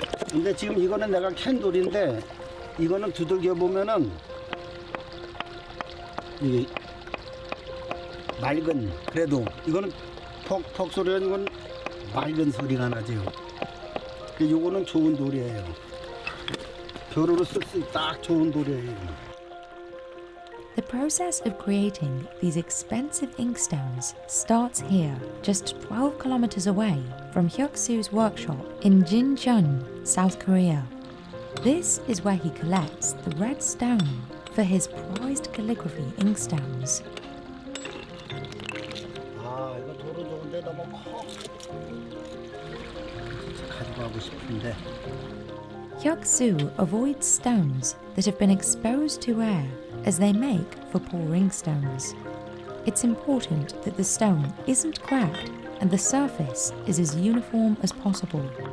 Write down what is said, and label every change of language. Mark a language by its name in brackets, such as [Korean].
[Korean] 근데 지금 이거는 내가 캔돌인데 이거는 두들겨 보면은 이게 맑은, 그래도 이거는 퍽퍽 소리가 이건 맑은 소리가 나죠. 요거는 좋은 돌이에요. 벼루로 쓸 수 딱 좋은 돌이에요. [English] The process of creating these expensive inkstones starts here, just 12 kilometers away from Hyuk-su's workshop in Jincheon, South Korea. This is where he collects the red stone for his prized calligraphy inkstones. [Korean] 아, 이거 돌은 좋은데 너무 커. 가지고 가고 싶은데. [English] Hyuk-su avoids stones that have been exposed to air as they make for poor inkstones. It's important that the stone isn't cracked and the surface is as uniform as possible.